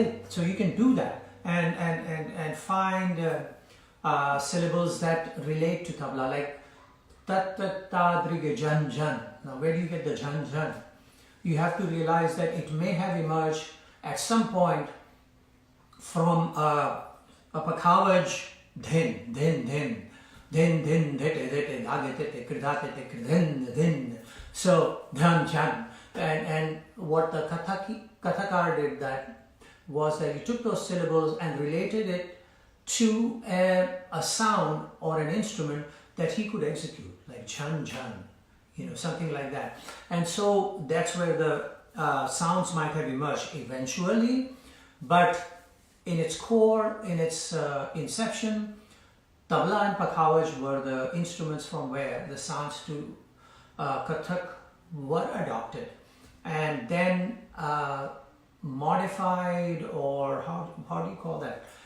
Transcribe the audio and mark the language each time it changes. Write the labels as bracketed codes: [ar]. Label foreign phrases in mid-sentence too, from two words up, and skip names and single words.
[en] So you can do that and find syllables that relate to tabla, like tat tat ta driga jan jan. Now where do you get the jan jan? You have to realize that it may have emerged at some point from a pakhavaj dhin dhin dhin dhin dhin dhete dhete dhagete kridate kridhin dhin. So dhan jan. And what the Kathakar did that was that he took those syllables and related it to a sound or an instrument that he could execute, like chan chan, something like that. And so that's where the sounds might have emerged eventually, but in its core, in its inception, tabla and pakhavaj were the instruments from where the sounds to Kathak were adopted and then modified, or how do you call that?